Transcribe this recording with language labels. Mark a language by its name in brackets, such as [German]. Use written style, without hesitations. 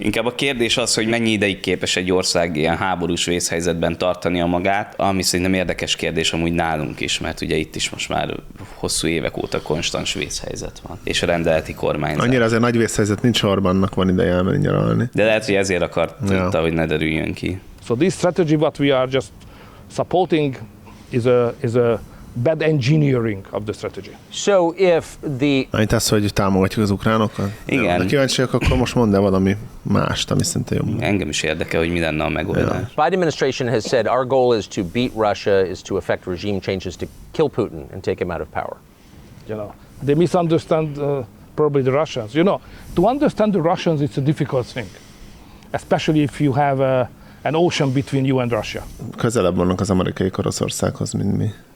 [Hungarian] Inkább a kérdés az, hogy mennyi ideig képes egy ország ilyen háborús vészhelyzetben tartani a magát, ami szerintem érdekes kérdés amúgy nálunk is, mert ugye itt is most már hosszú évek óta konstans vészhelyzet van, és a rendeleti kormányzat. Annyira azért nagy vészhelyzet nincs, Orbánnak van ideje elmenni nyaralni. De lehet, hogy ezért akarta, hogy ne derüljön ki. [English] So this strategy what we are just supporting is a bad engineering of the strategy. So if the... [Hungarian] Amint ezt, hogy támogatjuk az ukránokat? Igen. Ha kíváncsiak, akkor most mondd el valami mást, ami szinte jobb. Engem is érdekel, hogy mi lenne a megoldás. [English] Yeah. Biden administration has said our goal is to beat Russia, is to effect regime changes, to kill Putin and take him out of power. You know, they misunderstand probably the Russians. You know, to understand the Russians, it's a difficult thing. Especially if you have an ocean between you and Russia. [Hungarian] Közelebb vannak az amerikai Oroszországhoz, mint mi.